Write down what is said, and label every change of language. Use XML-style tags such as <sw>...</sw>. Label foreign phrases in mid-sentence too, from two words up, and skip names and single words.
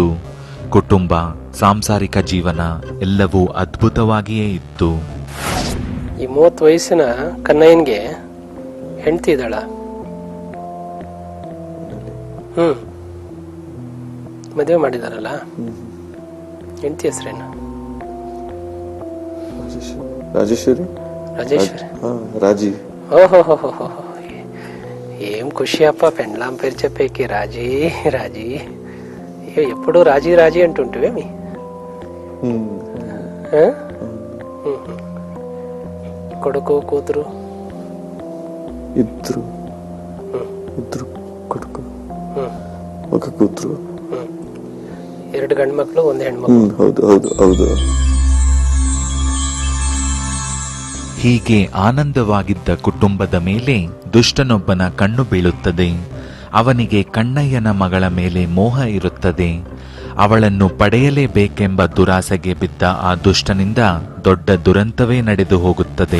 <kn>ಕುಟುಂಬ, ಸಾಂಸಾರಿಕ ಜೀವನ ಎಲ್ಲವೂ ಅದ್ಭುತವಾಗಿಯೇ ಇತ್ತು. ಈ 30 ವಯಸ್ಸಿನ ಕನ್ನಯ್ಯನ್ಗೆ ಹೆಂಡತಿ ಇದ್ದಾಳ? ಮದುವೆ ಮಾಡಿದಾರಲ್ಲ, ಹೆಂಡತಿ ಹೆಸರೇನು?</kn> <te>రాజేశ్వరి. రాజీ. ఓహో, ఏం ఖుషి అప్ప, పెండ్లాం పేరు చెప్పేకి రాజీ రాజీ. ఎప్పుడు రాజీ రాజీ అంటుంటివేమి? కొడుకు కూతురు? ఇద్దరు కొడుకు, ఒక కూతురు.</te> <kn>2 ಗಂಡು ಮಕ್ಕಳು, 1 ಹೆಣ್ಮಕ್ಳು. ಹೌದು. ಹೀಗೆ ಆನಂದವಾಗಿದ್ದ ಕುಟುಂಬದ ಮೇಲೆ ದುಷ್ಟನೊಬ್ಬನ ಕಣ್ಣು ಬೀಳುತ್ತದೆ. ಅವನಿಗೆ ಕಣ್ಣಯ್ಯನ ಮಗಳ ಮೇಲೆ ಮೋಹ ಇರುತ್ತದೆ. ಅವಳನ್ನು ಪಡೆಯಲೇಬೇಕೆಂಬ ದುರಾಸೆಗೆ ಬಿದ್ದ ಆ ದುಷ್ಟನಿಂದ ದೊಡ್ಡ ದುರಂತವೇ ನಡೆದು ಹೋಗುತ್ತದೆ.</kn>